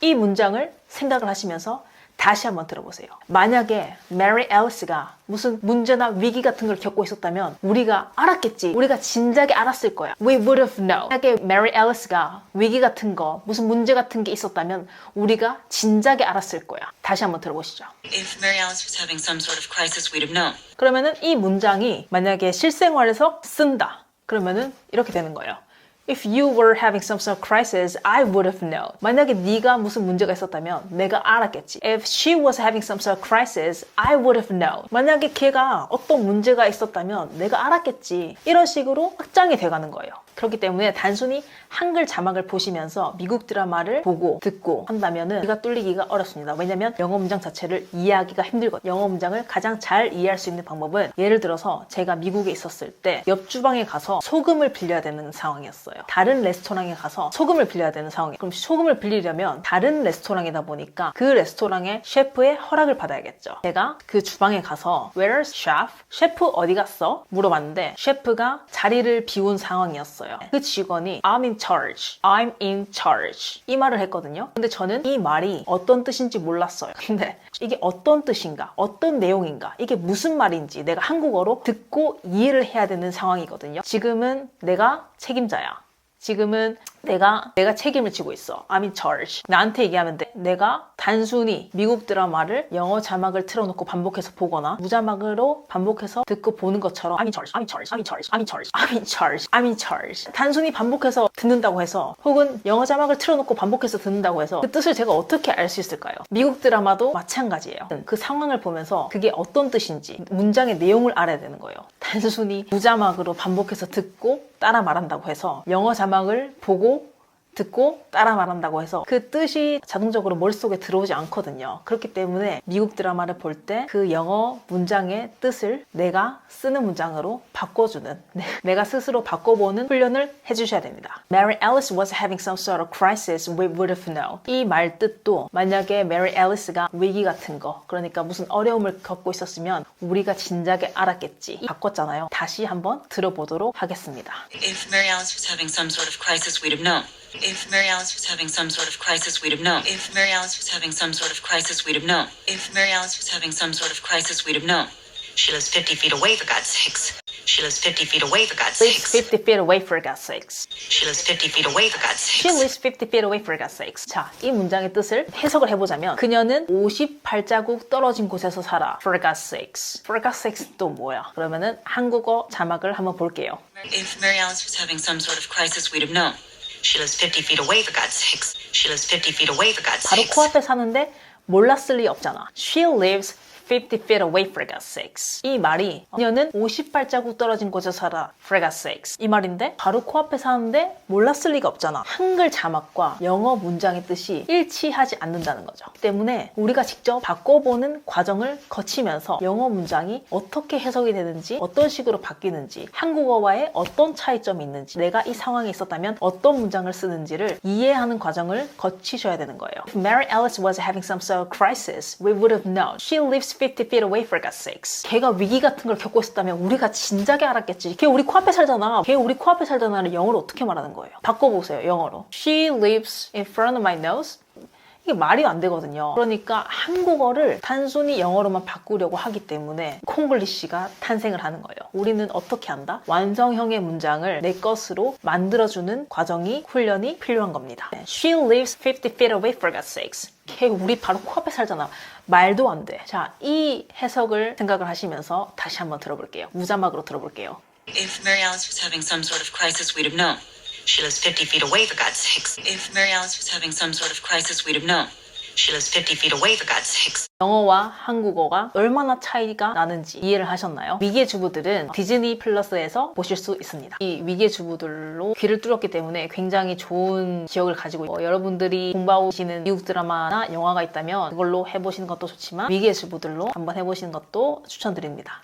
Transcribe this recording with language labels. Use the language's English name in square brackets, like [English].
[Korean] 이 문장을 생각을 하시면서 다시 한번 들어보세요. 만약에 Mary Alice가 무슨 문제나 위기 같은 걸 겪고 있었다면 우리가 알았겠지. 우리가 진작에 알았을 거야. [English] We would have known. [Korean] 만약에 Mary Alice가 위기 같은 거, 무슨 문제 같은 게 있었다면 우리가 진작에 알았을 거야. 다시 한번 들어보시죠. [English] If Mary Alice was having some sort of crisis, we'd have known. [Korean] 그러면은 이 문장이 만약에 실생활에서 쓴다. 그러면은 이렇게 되는 거예요. [English] If you were having some sort of crisis, I would have known. [Korean] 만약에 네가 무슨 문제가 있었다면 내가 알았겠지. [English] If she was having some sort of crisis, I would have known. [Korean] 만약에 걔가 어떤 문제가 있었다면 내가 알았겠지. 이런 식으로 확장이 돼가는 거예요. 그렇기 때문에 단순히 한글 자막을 보시면서 미국 드라마를 보고 듣고 한다면은 귀가 뚫리기가 어렵습니다. 왜냐면 영어 문장 자체를 이해하기가 힘들거든요. 영어 문장을 가장 잘 이해할 수 있는 방법은, 예를 들어서 제가 미국에 있었을 때 옆 주방에 가서 소금을 빌려야 되는 상황이었어요. 다른 레스토랑에 가서 소금을 빌려야 되는 상황이에요. 그럼 소금을 빌리려면 다른 레스토랑이다 보니까 그 레스토랑의 셰프의 허락을 받아야겠죠. 제가 그 주방에 가서 [English] Where's chef? [Korean] 셰프 어디 갔어? 물어봤는데 셰프가 자리를 비운 상황이었어요. 그 직원이 [English] I'm in charge, I'm in charge [Korean] 이 말을 했거든요. 근데 저는 이 말이 어떤 뜻인지 몰랐어요. 근데 이게 어떤 뜻인가, 어떤 내용인가, 이게 무슨 말인지 내가 한국어로 듣고 이해를 해야 되는 상황이거든요. 지금은 내가 책임자야. 지금은 내가 책임을 지고 있어. [English] I'm in charge. [Korean] 나한테 얘기하면 돼. 내가 단순히 미국 드라마를 영어 자막을 틀어놓고 반복해서 보거나 무자막으로 반복해서 듣고 보는 것처럼 [English] I'm in charge, I'm in charge, I'm in charge, I'm in charge, I'm in charge, I'm in charge. [Korean] 단순히 반복해서 듣는다고 해서, 혹은 영어 자막을 틀어놓고 반복해서 듣는다고 해서 그 뜻을 제가 어떻게 알 수 있을까요? 미국 드라마도 마찬가지예요. 그 상황을 보면서 그게 어떤 뜻인지 문장의 내용을 알아야 되는 거예요. 단순히 무자막으로 반복해서 듣고 따라 말한다고 해서, 영어 자막을 보고 듣고 따라 말한다고 해서 그 뜻이 자동적으로 머릿속에 들어오지 않거든요. 그렇기 때문에 미국 드라마를 볼 때 그 영어 문장의 뜻을 내가 쓰는 문장으로 바꿔주는, 내가 스스로 바꿔보는 훈련을 해주셔야 됩니다. [English] Mary Alice was having some sort of crisis, we would have known. [Korean] 이 말 뜻도 만약에 Mary Alice가 위기 같은 거, 그러니까 무슨 어려움을 겪고 있었으면 우리가 진작에 알았겠지. 바꿨잖아요. 다시 한번 들어보도록 하겠습니다. [English] If Mary Alice was having some sort of crisis, we'd have known. If Mary Alice was having some sort of crisis, we'd have known. If Mary Alice was having some sort of crisis, we'd have known. If Mary Alice was having some sort of crisis, we'd have known. She lives 50 feet away, for God's sakes. She lives 50 feet away, for God's Lives sakes. 50 feet away for God's sakes. She lives 50 feet away, for God's She sakes. lives 50 feet away for God's sakes. [Korean] 자, 이 문장의 뜻을 해석을 해보자면, 그녀는 58자국 떨어진 곳에서 살아. [English] For God's sakes. For God's sakes [Korean] 또 뭐야? 그러면은 한국어 자막을 한번 볼게요. [English] If Mary Alice was having some sort of crisis, we'd have known. She lives 50 feet away, for God's sakes. She lives 50 feet away, for God's [Korean] 바로 [English] sakes. [Korean] 코앞에 사는데 몰랐을 리 없잖아. [English] She lives 50 feet away for God's sakes. [Korean] 이 말이, 그녀는 58자국 떨어진 곳에 살아. [English] For God's sakes. [Korean] 이 말인데 바로 코앞에 사는데 몰랐을 리가 없잖아. 한글 자막과 영어 문장의 뜻이 일치하지 않는다는 거죠. 때문에 우리가 직접 바꿔보는 과정을 거치면서 영어 문장이 어떻게 해석이 되는지, 어떤 식으로 바뀌는지, 한국어와의 어떤 차이점이 있는지, 내가 이 상황에 있었다면 어떤 문장을 쓰는지를 이해하는 과정을 거치셔야 되는 거예요. [English] If Mary Alice was having some sort of crisis, we would have known. She lives 50 feet away for God's sakes. [Korean] 걔가 위기 같은 걸 겪고 있었다면 우리가 진작에 알았겠지. 걔 우리 코앞에 살잖아. 걔 우리 코앞에 살잖아를 영어로 어떻게 말하는 거예요? 바꿔보세요. 영어로. [English] She lives in front of my nose. [Korean] 이게 말이 안 되거든요. 그러니까 한국어를 단순히 영어로만 바꾸려고 하기 때문에 콩글리시가 탄생을 하는 거예요. 우리는 어떻게 한다? 완성형의 문장을 내 것으로 만들어주는 과정이, 훈련이 필요한 겁니다. [English] She lives 50 feet away for God's sakes. [Korean] 걔 우리 바로 코앞에 살잖아. 말도 안 돼. 자, 이 해석을 생각을 하시면서 다시 한번 들어볼게요. 무자막으로 들어볼게요. [English] If Mary Alice was having some sort of crisis, we'd have known. She lives 50 feet away, for God's sakes. If Mary Alice was having some sort of crisis, we'd have known. She lives 50 feet away, for God's sakes. [Korean] 영어와 한국어가 얼마나 차이가 나는지 이해를 하셨나요? 위기의 주부들은 디즈니 플러스에서 보실 수 있습니다. 이 위기의 주부들로 귀를 뚫었기 때문에 굉장히 좋은 기억을 가지고 있고 여러분들이 공부하시는 미국 드라마나 영화가 있다면 그걸로 해보시는 것도 좋지만 위기의 주부들로 한번 해보시는 것도 추천드립니다.